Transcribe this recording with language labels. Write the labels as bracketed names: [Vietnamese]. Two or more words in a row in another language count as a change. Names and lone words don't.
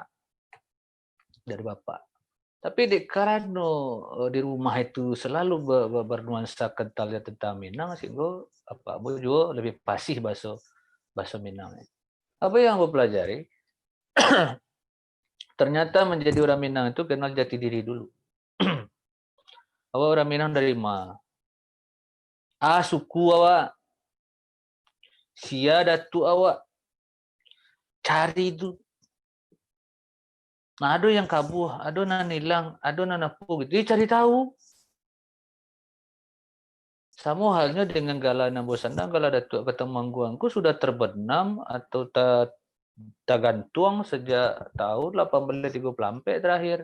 [Indonesian] Dari bapak. Tapi karena di rumah itu selalu bernuansa kental tentang Minang, sehingga apa Abu juga lebih fasih bahasa Minang. Apa yang Abu pelajari? Ternyata menjadi orang Minang itu kenal jati diri dulu. Awak orang Minang dari mana? [Minangkabau] Suku awak. Sia datu awak. [Indonesian] Cari itu. Nah, ada yang kabuh, ada yang hilang, ada yang napu gitu. Dia cari tahu. Sama halnya dengan Gala Nambo Sandang, Gala Datuk Kata Mangguangku sudah terbenam atau tergantung sejak tahun 1834 terakhir.